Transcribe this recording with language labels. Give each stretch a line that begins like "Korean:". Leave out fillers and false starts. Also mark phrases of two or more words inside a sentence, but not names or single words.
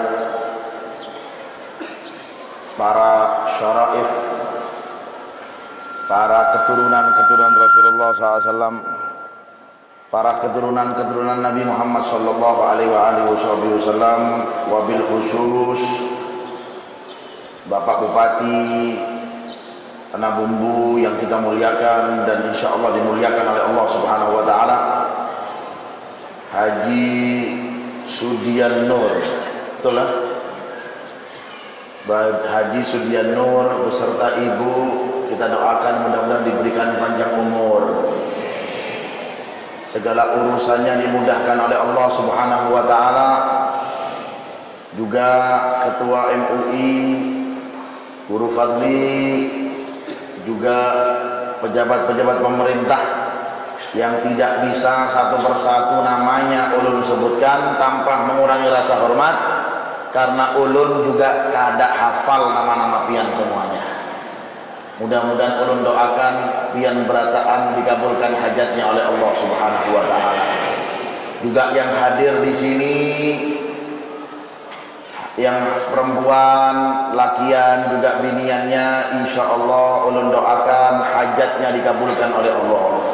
Indonesian: para syaraif, para keturunan-keturunan Rasulullah SAW, para keturunan-keturunan Nabi Muhammad
Arabic: صلى الله عليه وسلم، وبالخصوص
Indonesian: Bapak Bupati Tanah Bumbu yang kita muliakan dan
Arabic: إن شاء الله
Indonesian: dimuliakan oleh Allah
Arabic: سبحانه وتعالى,
Indonesian: Haji Sudian Nur, betul lah? Haji Sudian Nur beserta ibu, kita doakan mudah-mudahan diberikan panjang umur, segala urusannya dimudahkan oleh Allah
Arabic: سبحانه وتعالى.
Indonesian: Juga Ketua MUI Guru Fadli, juga pejabat-pejabat pemerintah yang tidak bisa satu persatu namanya ulun sebutkan tanpa mengurangi rasa hormat, karena ulun juga kada hafal nama-nama pian semuanya. Mudah-mudahan ulun doakan pian berataan dikabulkan hajatnya oleh Allah
Arabic: سبحانه وتعالى.
Indonesian: Juga yang hadir di sini, yang perempuan, lakian, juga biniannya,
Arabic: إن شاء الله
Indonesian: ulun doakan hajatnya dikabulkan oleh Allah.